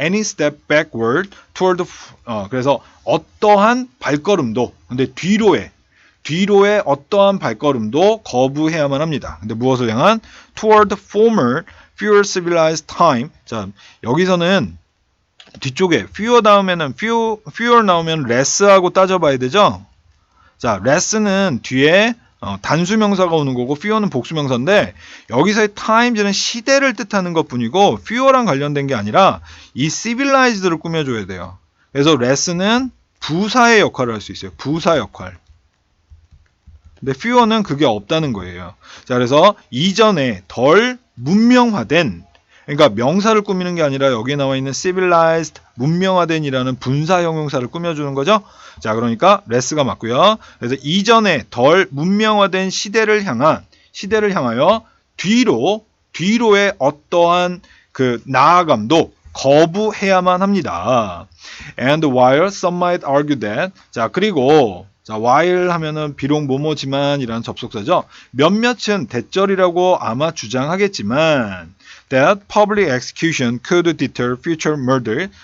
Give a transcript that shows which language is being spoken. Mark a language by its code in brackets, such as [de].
[en] Any step backward toward [ko] 그래서 어떠한 발걸음도, 근데 뒤로의 어떠한 발걸음도 거부해야만 합니다. 근데 무엇을 향한? [en] Toward former fewer civilized time. [ko] 자, 여기서는 뒤쪽에 fewer 다음에는 fewer 나오면 less하고 따져봐야 되죠. 자, less는 뒤에 단수명사가 오는 거고 fewer는 복수명사인데, 여기서의 times는 시대를 뜻하는 것뿐이고 fewer랑 관련된 게 아니라 이 civilized를 꾸며줘야 돼요. 그래서 less는 부사의 역할을 할 수 있어요. 부사 역할. 근데 fewer는 그게 없다는 거예요. 자, 그래서 이전에 덜 문명화된, 그러니까 명사를 꾸미는 게 아니라 여기에 나와 있는 civilized, 문명화된이라는 분사 형용사를 꾸며주는 거죠. 자, 그러니까 less가 맞고요. 그래서 이전에 덜 문명화된 시대를 향하여 뒤로의 어떠한 그 나아감도 거부해야만 합니다. [en] And while some might argue that, [ko] 자, 그리고 자, while 하면은 비록 뭐뭐지만이라는 접속사죠. 몇몇은 대절이라고 아마 주장하겠지만 [en] that public execution could deter future murder.